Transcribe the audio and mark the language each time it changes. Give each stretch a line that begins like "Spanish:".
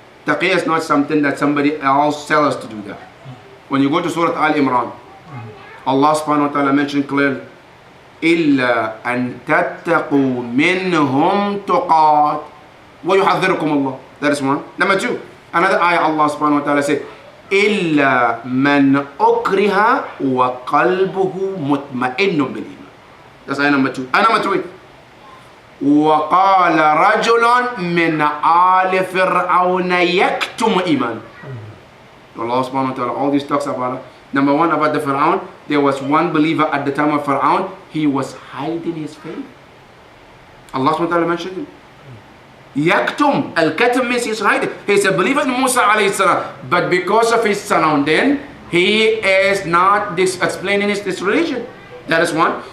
English: Taqiyya is not something that somebody else tells us to do that. When you go to Surah Al-Imran, Allah subhanahu wa ta'ala mentioned clearly,
Arabic: إِلَّا أَن تَتَّقُوا مِنْهُمْ تُقَاتٍ وَيُحَذِّرُكُمُ اللَّهُ.
English: That is one. Number two, another ayah Allah subhanahu wa ta'ala said,
Arabic: إِلَّا مَنْ أُكْرِهَ وَقَلْبُهُ مُطْمَئِنٌ بِالْإِيمَانِ.
English: That's ayah number two. Ayah number three,
Arabic: وَقَالَ رَجُلٌ مِنْ آلِ فِرْعَوْنَ يَكْتُمُ إِيمَانَ.
English: Allah subhanahu wa ta'ala, all these talks about it. Number one, about the Pharaoh, there was one believer at the time of Pharaoh, he was hiding his faith. Allah subhanahu wa ta'ala mentioned him. Yaktum, al-katum means he's hiding. He's a believer in Musa alayhi salam, but because of his surrounding, he is not explaining his religion. That is one.